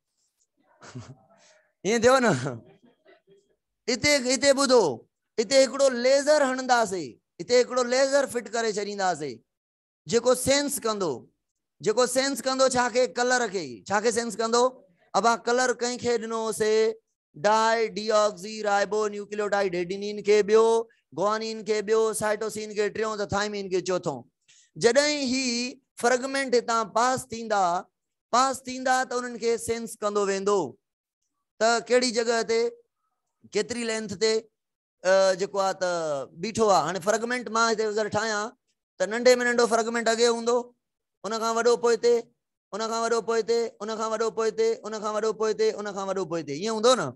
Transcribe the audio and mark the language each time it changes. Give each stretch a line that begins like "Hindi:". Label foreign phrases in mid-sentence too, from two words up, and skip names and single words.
Sindhi: ईअं थियो न। इते ॿुधो, इते हिकिड़ो लेज़र हणंदासीं, इते हिकिड़ो लेज़र फिट करे छॾींदासीं जेको सेंस कंदो, जेको सेंस कंदो छाखे? कलर खे। छाखे सेंस कंदो? अब कलर कंहिंखे ॾिनोसीं?
English: di oxy ribo nucleotide adenine
Sindhi: के ॿियो, ग्वानिन के ॿियो, साइटोसिन के टियों, त थाइमिन के चौथों। जॾहिं ही फ्रेगमेंट हितां पास थींदा त उन्हनि खे सेंस कंदो वेंदो त कहिड़ी जगह ते, केतिरी लेंथ ते जेको आहे त बीठो आहे। हाणे फ्रेगमेंट मां हिते अगरि ठाहियां त नंढे में नंढो फ्रेगमेंट अॻे हूंदो, उन खां वॾो पोइते, उन खां वॾो पोइते, उन खां वॾो पोइते, उन खां वॾो पोइते, उन खां वॾो पोइते, ईअं हूंदो न।